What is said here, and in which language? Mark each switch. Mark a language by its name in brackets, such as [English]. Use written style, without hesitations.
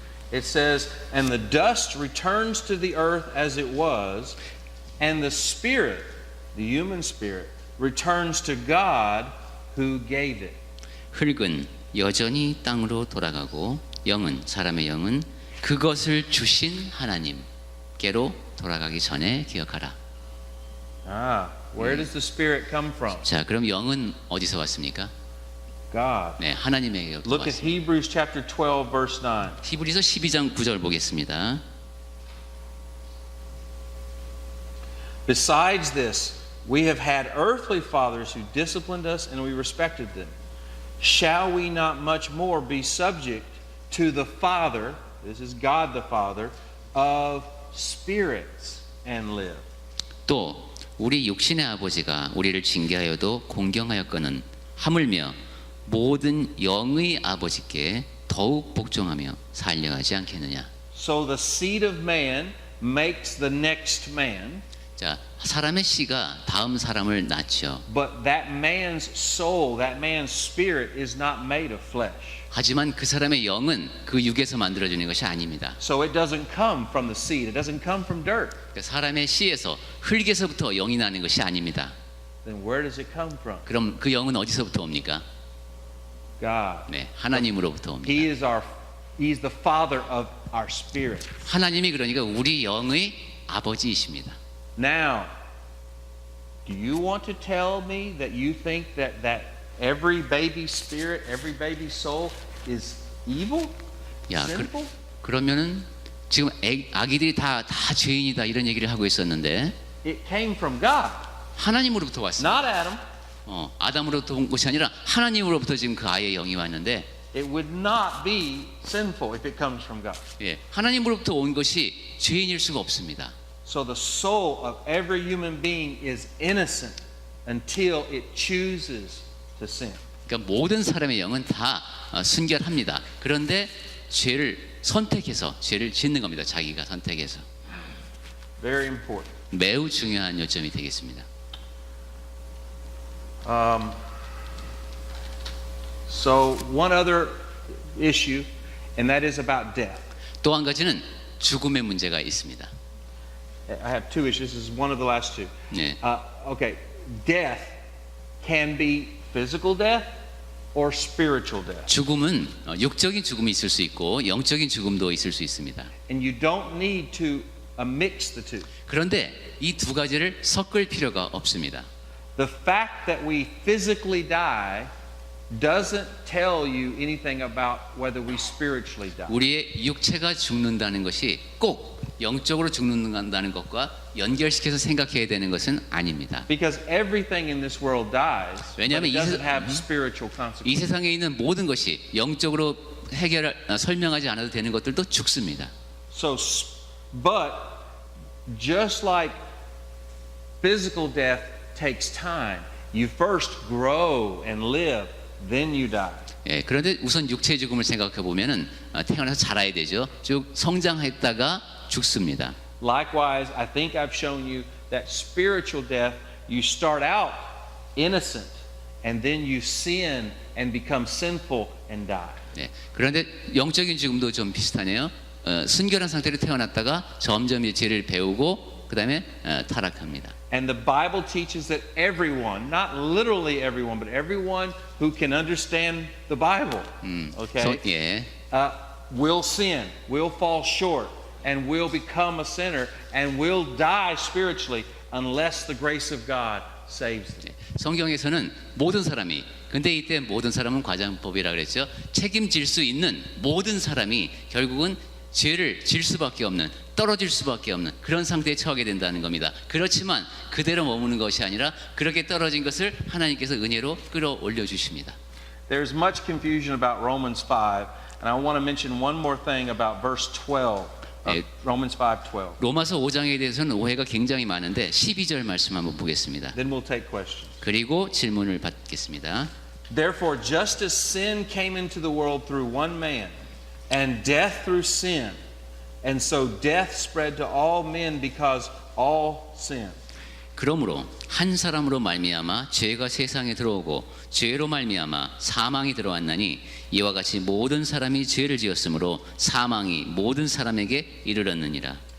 [English] It says, "And the dust returns to the earth as it was, and the spirit, the human spirit, returns to God who gave it." [Korean] 흙은 여전히 땅으로 돌아가고 사람의 영은 그것을 주신 하나님께로 돌아가기 전에 기억하라. [English] Where does the spirit come from? [Korean] 자, 그럼 영은 어디서 왔습니까? [English] God. [Korean] 네, 하나님에게로부터 [English] Look at [Korean] 왔습니다. [English] Hebrews chapter 12 verse 9. [Korean] 히브리서 12장 9절 보겠습니다. [English] Besides this, we have had earthly fathers who disciplined us and we respected them. shall we not much more be subject to the Father, this is God the Father, of spirits and live? [Korean] 또 우리 육신의 아버지가 우리를 징계하여도 공경하였거는 하물며 모든 영의 아버지께 더욱 복종하며 살려하지 않겠느냐. [English] So the seed of man makes the next man, [Korean] 자, 사람의 씨가 다음 사람을 낳죠. [English] but that man's soul, that man's spirit is not made of flesh. [Korean] 하지만 그 사람의 영은 그 육에서 만들어지는 것이 아닙니다. [English] So it doesn't come from the seed. It doesn't come from dirt. [Korean] 그러니까 사람의 씨에서 흙에서부터 영이 나는 것이 아닙니다. [English] Then where does it come from? [Korean] 그럼 그 영은 어디서부터 옵니까? [English] God. [Korean] 네, 하나님으로부터 옵니다. [English] He's the father of our spirit. [Korean] 하나님이 그러니까 우리 영의 아버지이십니다. [English] Now, do you want to tell me that you think that every baby spirit, every baby soul is evil? [Korean] 야, [English] sinful? [Korean] 그러면은 지금 아기들이 다 죄인이다 이런 얘기를 하고 있었는데 [English] It came from God, [Korean] 하나님으로부터 왔습니다. [English] not Adam. [Korean] 아담으로부터 온 것이 아니라 하나님으로부터 지금 그 아이의 영이 왔는데 [English] It would not be sinful if it comes from God. [Korean] 예, 하나님으로부터 온 것이 죄인일 수가 없습니다. [English] So the soul of every human being is innocent until it chooses to sin. [Korean] 그러니까 모든 사람의 영은 다 순결합니다. 그런데 죄를 선택해서 죄를 짓는 겁니다. 자기가 선택해서. [English] Very important. [Korean] 매우 중요한 요점이 되겠습니다. [English] So one other issue, and that is about death. [Korean] 또 한 가지는 죽음의 문제가 있습니다. [English] I have two issues. This is one of the last two. [Korean] 네. [English] Okay, death can be physical death or spiritual death. [Korean] 죽음은 육적인 죽음이 있을 수 있고 영적인 죽음도 있을 수 있습니다. [English] And you don't need to mix the two. [Korean] 그런데 이 두 가지를 섞을 필요가 없습니다. [English] The fact that we physically die doesn't tell you anything about whether we spiritually die. [Korean] 우리의 육체가 죽는다는 것이 꼭 영적으로 죽는다는 것과 연결시켜서 생각해야 되는 것은 아닙니다. [English] Because everything in this world dies, but [Korean] 왜냐하면 [English] it doesn't have spiritual [Korean] 이 [English] consequences. [Korean] 세상에 있는 모든 것이 영적으로 설명하지 않아도 되는 것들도 죽습니다. [English] So, but just like physical death takes time, you first grow and live, then you die. [Korean] 예, 그런데 우선 육체의 죽음을 생각해 보면은 태어나서 자라야 되죠. 쭉 성장했다가 죽습니다. [English] Likewise, I think I've shown you that spiritual death, you start out innocent and then you sin and become sinful and die. [Korean] 예, 그런데 영적인 죽음도 좀 비슷하네요. 순결한 상태로 태어났다가 점점 이 죄를 배우고 그 다음에 타락합니다. [English] And the Bible teaches that everyone, not literally everyone, but everyone who can understand the Bible, okay, [Korean] 예, [English] will sin, will fall short, and will become a sinner, and will die spiritually unless the grace of God saves them. [Korean] 성경에서는 모든 사람이 근데 이때 모든 사람은 과장법이라 그랬죠. 책임질 수 있는 모든 사람이 결국은 죄를 질 수밖에 없는 떨어질 수밖에 없는 그런 상태에 처하게 된다는 겁니다. 그렇지만 그대로 머무는 것이 아니라 그렇게 떨어진 것을 하나님께서 은혜로 끌어올려 주십니다. [English] There's much confusion about Romans 5, and I want to mention one more thing about verse 12. Romans 5:12. [Korean] 로마서 5장에 대해서는 오해가 굉장히 많은데 12절 말씀 한번 보겠습니다. [English] Then we'll take questions. [Korean] 그리고 질문을 받겠습니다. [English] Therefore, just as sin came into the world through one man, and death through sin, and so death spread to all men because all sinned. [Korean] 그러므로 한 사람으로 말미암아 죄가 세상에 들어오고 죄로 말미암아 사망이 들어왔나니 이와 같이 모든 사람이 죄를 지었으므로 사망이 모든 사람에게 이르렀느니라.